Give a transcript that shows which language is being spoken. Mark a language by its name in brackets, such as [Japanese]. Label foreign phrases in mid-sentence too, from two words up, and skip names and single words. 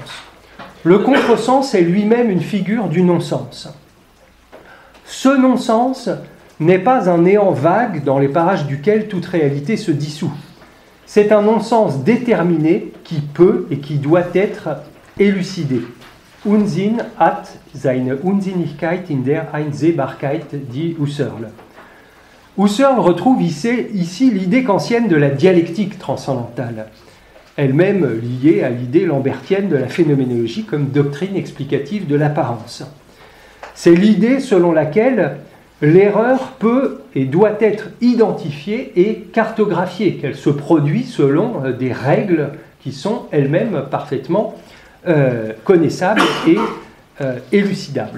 [French] Le contresens est lui-même une figure du non-sens. Ce non-sens n'est pas un néant vague dans les parages duquel toute réalité se dissout. C'est un non-sens déterminé qui peut et qui doit être élucidé. [German] Unsinn hat seine Unsinnigkeit in der Einsehbarkeit, [French] dit Husserl. Husserl retrouve ici l'idée kantienne de la dialectique transcendantale, elle-même liée à l'idée lambertienne de la phénoménologie comme doctrine explicative de l'apparence. C'est l'idée selon laquelle l'erreur peut et doit être identifiée et cartographiée, qu'elle se produit selon des règles qui sont elles-mêmes parfaitement connaissables et élucidables.